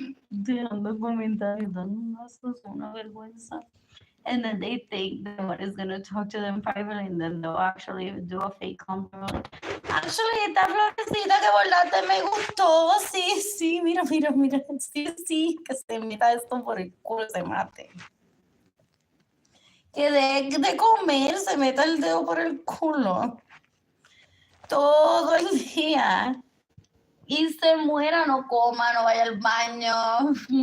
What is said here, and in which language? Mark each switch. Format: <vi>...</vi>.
<es>Dejando comentarios, eso es una vergüenza.</es> <en>And then they think that one is gonna talk to them privately, and then they'll actually do a fake compliment.</en> <es>Actually, esta florecita que bordaste me gustó. Sí, sí, mira, mira, mira. Sí, sí, que se meta esto por el culo, se mate. Que de comer, se meta el dedo por el culo. Todo el día. Y se muera, no coma, no vaya al baño.</es>